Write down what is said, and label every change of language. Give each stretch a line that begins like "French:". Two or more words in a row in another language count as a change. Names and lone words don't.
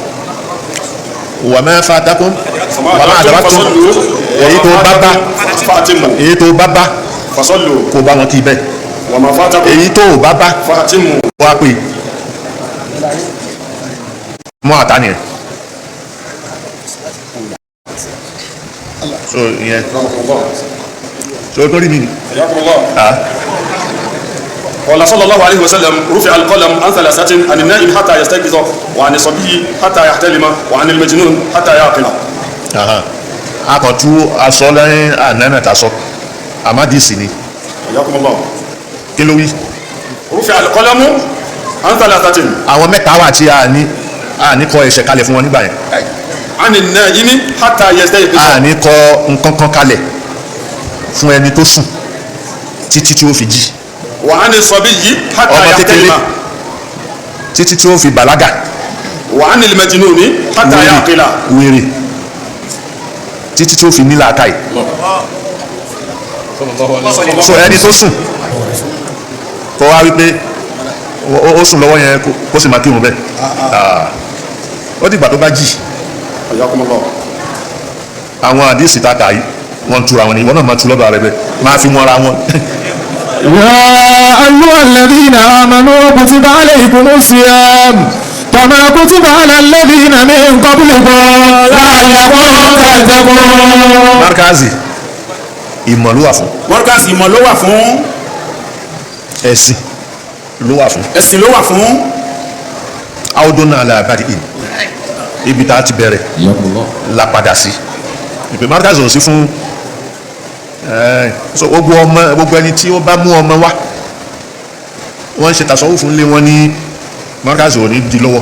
Arabic: وما فاتكم وما أدركتم
Yoruba: èyí tó bá bá kó bá wọn kí bẹ́ẹ̀ èyí tó bá bá wá pé mọ́ àtà nìyẹn. so ìyẹn so tó rí mi ni.
Arabic: قال صلى الله عليه وسلم رفع القلم عن ثلاثة عن النائم حتى يستيقظ وعن الصبي حتى يحتلم وعن المجنون حتى يعقل.
Yoruba: akọ̀tú aṣọ lẹ́yìn ànánà tàṣọ àmádìsí ni.
Arabic: حياكم الله.
Yoruba: kí ló wí.
Arabic: رفع القلم عن ثلاثة.
Yoruba: àwọn mẹ́ta wà tí a ní kọ ẹ̀ṣẹ̀ kalẹ̀ fún wọn nígbà yẹn.
Arabic: عن النائم حتى يستيقظ.
Yoruba: a ní kọ nǹkan kan kalẹ̀ fún ẹni tó sùn títí tí ó fi jí
Arabic: وعن الصبي حتى
Yoruba: ọmọ kékeré
Arabic: يحتلم
Yoruba: títí tí ó fi bàlágà
Arabic: وعن المجنون حتى يعقل
Yoruba: wèrè títí tí ó fi nílà káì so ẹni tó sùn kó wá wípé ó sùn lọ́wọ́ yẹn kó sì máa kírun bẹ́ẹ̀ ó dìgbà tó bá jí.
Arabic: حياكم الله.
Yoruba: àwọn àdìsí ta kà yìí wọ́n tura wọn ni ìwọ náà máa tu lọ́dọ̀ rẹ bẹ́ẹ̀ máa fi wọn ra wọn.
Arabic: يا أيها الذين آمنوا كتب عليكم الصيام كما كتب على الذين من قبلكم لعلكم تتقون.
Yoruba: Markazi ìmọ̀ ló wà fún. Markaz ìmọ̀ ló wà fún. ẹ̀sìn ló wà fún. ẹ̀sìn ló wà fún. àwòdùnà alábàdì ìn ibi tá a ti bẹ̀rẹ̀ la padà sí ìpè Markazi ò sí fún so gbogbo ẹni tí ó bá mú ọmọ wá wọ́n ń ṣe tasọ́wọ́ fún lé wọn ní Markazi ò ní di lọ́wọ́.